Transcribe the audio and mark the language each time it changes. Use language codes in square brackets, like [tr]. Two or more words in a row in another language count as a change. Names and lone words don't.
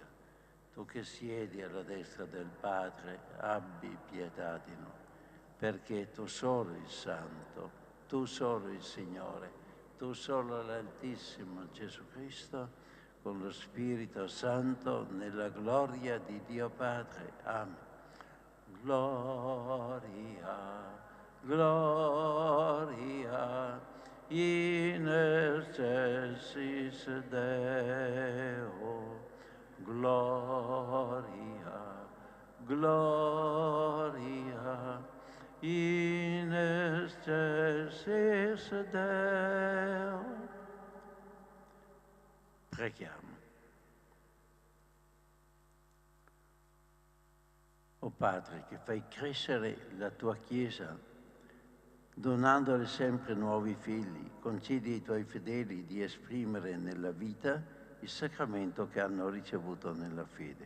[it] Tu che siedi alla destra del Padre, abbi pietà di noi. Perché tu solo il Santo, tu solo il Signore, tu solo l'Altissimo Gesù Cristo, con lo Spirito Santo, nella gloria di Dio Padre. Amen. [la] Gloria, gloria, in excelsis Deo, gloria, gloria, in excelsis Deo. [it] Preghiamo. O Padre, che fai crescere la tua Chiesa, donandole sempre nuovi figli, concedi ai tuoi fedeli di esprimere nella vita il sacramento che hanno ricevuto nella fede.